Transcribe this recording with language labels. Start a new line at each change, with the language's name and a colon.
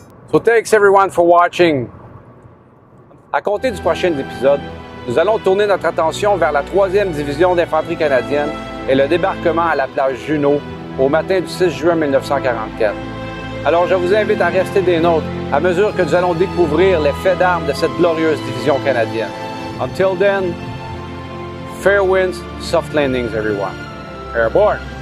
English: So thanks everyone for watching.
French: À compter du prochain épisode, nous allons tourner notre attention vers la 3e division d'infanterie canadienne et le débarquement à la plage JUNO au matin du 6 juin 1944. Alors je vous invite à rester des nôtres à mesure que nous allons découvrir les faits d'armes de cette glorieuse division canadienne.
English: Until then, fair winds, soft landings everyone. Airborne!